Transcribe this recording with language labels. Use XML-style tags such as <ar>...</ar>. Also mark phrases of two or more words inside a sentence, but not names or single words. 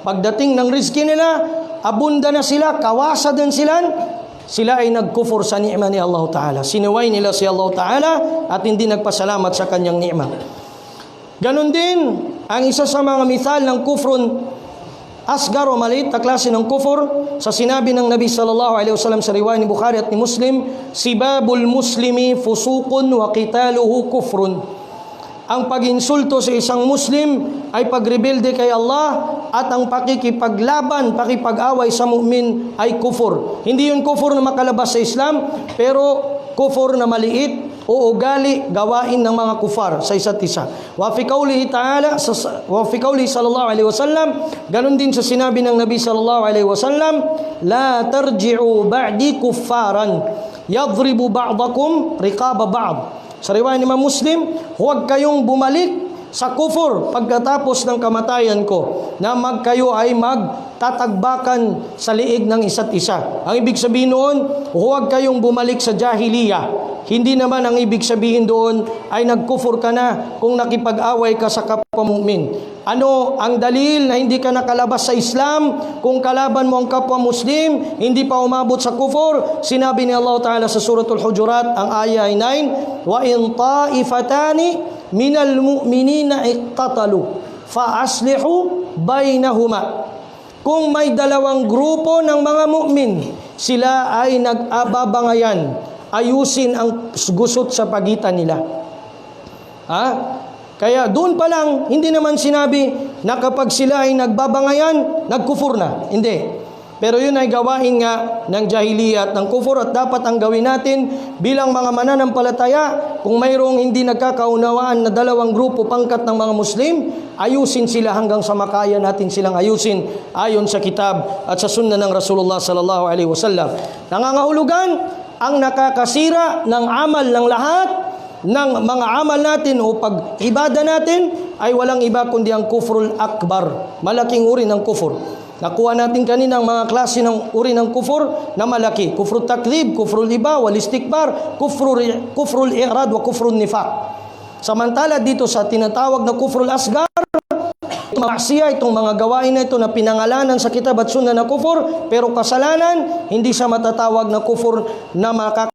<tl>Pagdating ng rizki nila, abunda na sila, kawasa din sila ay nagkufur sa ni'ma ni Allah Ta'ala. Sinuway nila si Allah Ta'ala at hindi nagpasalamat sa kanyang ni'ma. Ganon din ang isa sa mga mithal ng</tl> <ar>كفر أصغر</ar> <tl>o maliit na klase ng kufur, sa sinabi ng Nabi</tl> <ar>صلى الله عليه وسلم</ar> <tl>sa riwayat ni Bukhari at ni Muslim,</tl> <ar>سباب المسلم فسوق وقتاله كفر.</ar> <tl>Ang pag-insulto sa isang Muslim ay pagrebelde kay Allah, at ang pakikipaglaban, pakipag-away sa mu'min ay kufur. Hindi yun kufur na makalabas sa Islam, pero kufur na maliit o ugali, gawain ng mga kufar sa isa't isa.</tl> <ar>وفي قوله تعالى وفي قوله صلى الله عليه وسلم,</ar> <tl>ganun din sa sinabi ng Nabi</tl> <ar>صلى الله عليه وسلم, لا ترجعوا بعدي كفارا يضرب بعضكم رقاب بعض.</ar> <tl>Sa riwayat ni Imam Muslim, huwag kayong bumalik sa kufur pagkatapos ng kamatayan ko, na kayo ay magtatagbakan sa liig ng isa't isa. Ang ibig sabihin noon, huwag kayong bumalik sa jahiliya. Hindi naman ang ibig sabihin doon ay nagkufur ka na kung nakipag-away ka sa kapwa mu'min. Ano ang dalil na hindi ka nakalabas sa Islam kung kalaban mo ang kapwa Muslim, hindi pa umabot sa kufur? Sinabi ni Allah Ta'ala sa suratul Hujurat, ang aya ay 9,</tl> <ar>وإن طائفتان من المؤمنين اقتتلوا فأصلحوا بينهما.</ar> <tl>Kung may dalawang grupo ng mga mu'min, sila ay nag-ababangayan, ayusin ang gusot sa pagitan nila. Kaya doon pa lang, hindi naman sinabi na kapag sila ay nagbabangayan, nagkufur na. Hindi. Pero yun ay gawain nga ng jahiliya at ng kufur, at dapat ang gawin natin bilang mga mananampalataya, kung mayroong hindi nagkakaunawaan na dalawang grupo pangkat ng mga Muslim, ayusin sila hanggang sa makaya natin silang ayusin ayon sa kitab at sa sunna ng Rasulullah</tl> <ar>صلى الله عليه وسلم.</ar> <tl>Nangangahulugan, ang nakakasira ng amal ng lahat ng mga amal natin o pag-ibada natin ay walang iba kundi ang</tl> <ar>الكفر الأكبر,</ar> <tl>malaking uri ng kufur. Nakuha natin kanina ang mga klase ng uri ng kufur na malaki:</tl> <ar>كفر التكذيب كفر الإباء والاستكبار كفر الإعراض وكفر النفاق.</ar> <tl>Samantala dito sa tinatawag na</tl> <ar>الكفر الأصغر,</ar> <tl>itong mga gawain na ito na pinangalanan sa kitab at sunna na kufur, pero kasalanan, hindi siya matatawag na kufur na</tl>